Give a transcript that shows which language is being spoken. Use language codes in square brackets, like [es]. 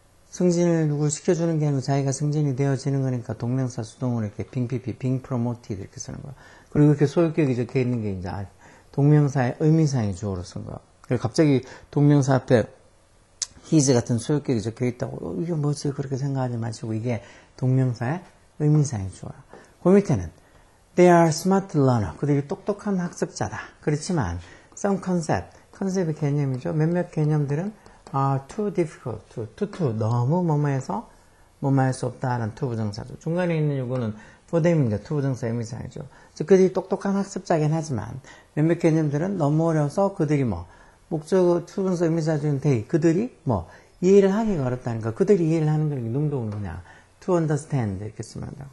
[ko] 승진을 누굴 시켜주는 게 아니고 자기가 승진이 되어지는 거니까 동명사 수동으로 이렇게 [en] being promoted [ko] 이렇게 쓰는 거야. 그리고 이렇게 소유격이 적혀 있는 게 이제 동명사의 의미상의 주어로 쓴 거야. 그래서 갑자기 동명사 앞에 his 같은 소유격이 적혀 있다고 이게 뭐지 그렇게 생각하지 마시고 이게 동명사의 의미상의 주어야. [en] 그 밑에는 they are smart learner. [ko] 그들이 똑똑한 학습자다. 그렇지만 some 컨셉의 개념이죠. 몇몇 개념들은 [en] are too difficult to [ko] 너무 뭐뭐해서 뭐뭐할 수 없다라는 to 부정사죠. 중간에 있는 요거는 [en] for them [ko] 입니다. to 부정사 의미상이죠. 즉 그들이 똑똑한 학습자긴 하지만 몇몇 개념들은 너무 어려워서 그들이 뭐 목적 to 부정사 의미사 중에 they 그들이 뭐 이해를 하기가 어렵다니까 그들이 이해를 하는 건 능동은 그냥 [en] to understand [ko] 이렇게 쓰면 돼요.